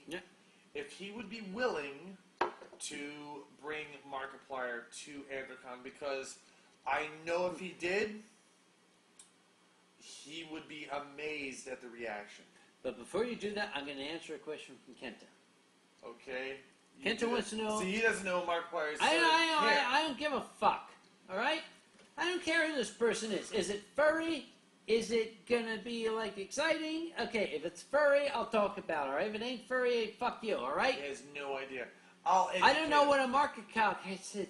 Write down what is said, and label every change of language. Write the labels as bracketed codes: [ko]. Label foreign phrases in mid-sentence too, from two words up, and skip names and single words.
[en] Yeah. if he would be willing to bring Markiplier to Anthrocon, because I know if he did, he would be amazed at the reaction. But before you do that, I'm going to answer a question from Kenta. Okay? Kenta wants to know... See, he doesn't know Markiplier is. I don't give a fuck. All right? I don't care who this person is. Is it furry? Is it gonna be like exciting? Okay, if it's furry, I'll talk about it. All right? If it ain't furry, fuck you. All right? He has no idea. I don't know what a market cal is.